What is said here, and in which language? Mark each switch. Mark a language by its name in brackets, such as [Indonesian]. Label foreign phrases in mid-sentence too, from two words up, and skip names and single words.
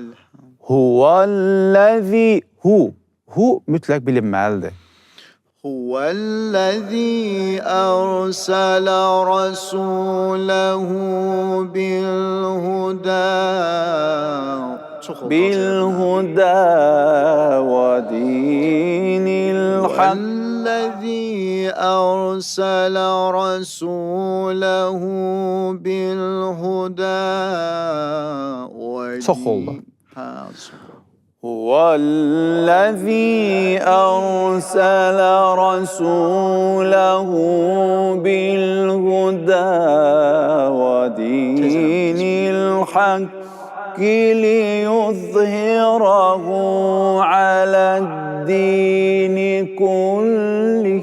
[Azerbaijani] Huvallazi hu mütləq bilinməlidir. [Arabic] هو الذي أرسل رسوله بالهدى. [Azerbaijani] Çox oldu. [Arabic] بالهدى ودين الحق والذي أرسل رسوله بالهدى [Azerbaijani] Çox oldu. Ha, çox. [Arabic] هو الذي أرسل رسوله بالهدى ودين الحق ليظهره على الدين كله.